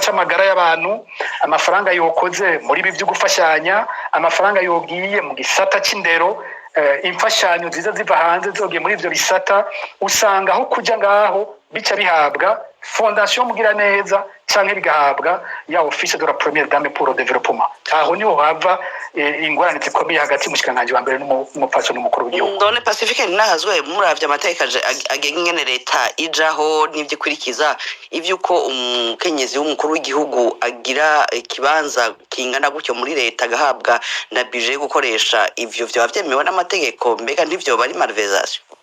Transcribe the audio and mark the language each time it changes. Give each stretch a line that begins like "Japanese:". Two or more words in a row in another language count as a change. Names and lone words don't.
Rundi: c'amagara y'abantu amafaranga yokoze muri ibi byo gufashanya amafaranga yogiye mu gisata c'indero imfashanyo ziza ziva hanze zogiye muri ivyo bisata usanga aho kuja ngaho bica bihabwa fondation mugira neza canke bigahabwa ya
French: office de la première dame pour le développement
Rundi: aho niho hava ingorane zikomeye hagati mushikanganje wa mbere n'umupfasoni n'umukuru w'igihugu ndone Pacifique nahazwe muravye amateka agenga ingene leta ijaho n'ivyikurikiza ivyuko umukenyezi w'umukuru w'igihugu agira ikibanza kingana gutyo muri leta agahabwa na budget yo gukoresha ivyo vyo bavyemewe n'amategeko mbega ntivyo bari malversation